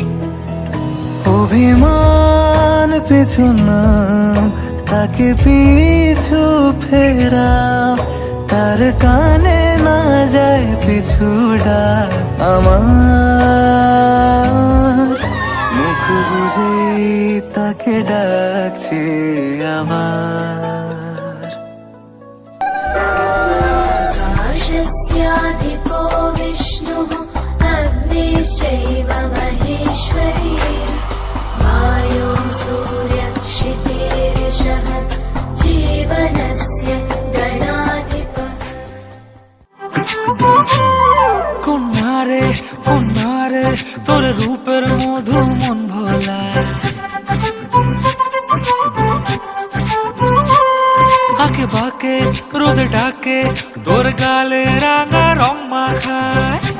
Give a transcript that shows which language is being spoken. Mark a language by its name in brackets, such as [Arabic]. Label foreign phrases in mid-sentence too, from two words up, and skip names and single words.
[Bangla] অভিমান পিছু নাম তাকে পিছু ফেরাও, তার কানে না যায় পিছু ডাক আমার। মুখ বুঝে তাকে ডাকছে আবার। [Sanskrit] आकाशस्याधिपो विष्णुः अग्निश्चैव महेश्वरी वायो सूर्यक्षितिरिषः जीवनस्य गणाधिपः। [Bangla] কন্যারে কন্যারে তোর রূপের মধু ভোলা। আঁকে বাঁকে রোদ ডাকে তোর গালে রাঙা রং মাখায়।